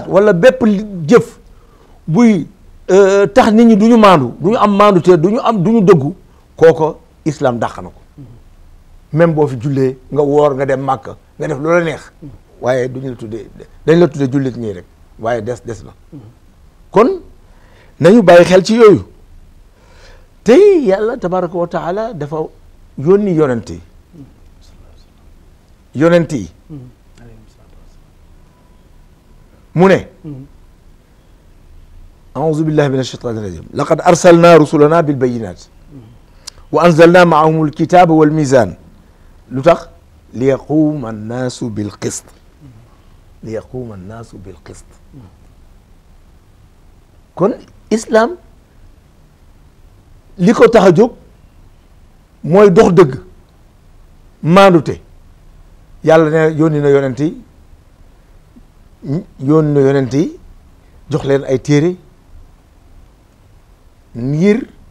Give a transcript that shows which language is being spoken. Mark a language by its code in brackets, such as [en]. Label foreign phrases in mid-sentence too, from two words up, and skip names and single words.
[wo] wala bépp jëf buy tax nit ñi du ñu maandu du ñu am maandute du ñu dëggu kooko islam dàq na ko même boo fi jullee nga woor nga dem màkk nga def loola neex waaye duñu la tuddee dañ la tuddee jullit ñii rek waaye des na kon nañu bàyyi xel ci yooyu te yàlla [ar] تبارك وتعالى [wo] dafa yónni yonent [ar] yi mu ne أعوذ بالله من الشيطان الرجيم لقد أرسلنا رسلنا بالبينات و أنزلنا معهم الكتاب والميزان [wo] lu tax [ar] ليقوم الناس بالقسط [wo] kon islam li ko tax a jóg mooy dox dëgg maandute yàlla ne yónni na yonent yi jox leen ay téere ngir